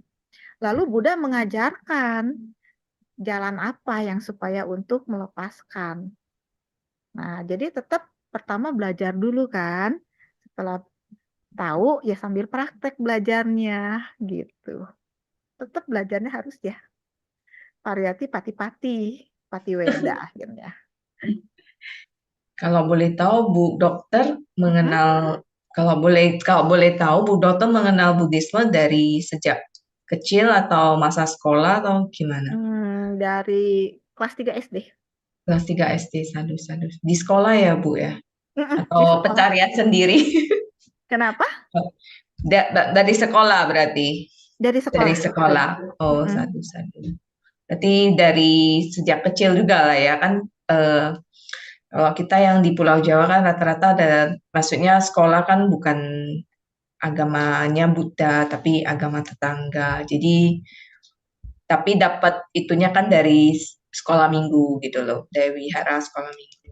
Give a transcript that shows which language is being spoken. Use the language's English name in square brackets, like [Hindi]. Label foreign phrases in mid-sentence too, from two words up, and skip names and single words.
[Indonesian] Lalu Buddha mengajarkan jalan apa yang supaya untuk melepaskan. Nah, jadi tetap pertama belajar dulu kan. Setelah tahu ya sambil praktek belajarnya gitu. Tetap belajarnya harus ya [Pali] pariyati pati-pati, patiweda [Indonesian] akhirnya. Kalau boleh tahu Bu Dokter mengenal kalau boleh tahu Bu Dokter mengenal Buddhisme dari sejak kecil atau masa sekolah atau gimana? Dari kelas 3 SD. Kelas 3 SD, sadus. Di sekolah ya Bu ya? Di Atau sekolah. pencarian sendiri? Kenapa? Dari sekolah berarti. Dari Dari sekolah, betul. sekolah. Oh, Mm-mm. sadu-sadu. Berarti dari sejak kecil juga lah ya kan. Kalau kita yang di Pulau Jawa kan rata-rata ada, maksudnya sekolah kan bukan agamanya Buddha, tapi agama tetangga. Jadi, tapi dapat itunya kan dari sekolah minggu gitu loh, dari wihara sekolah minggu.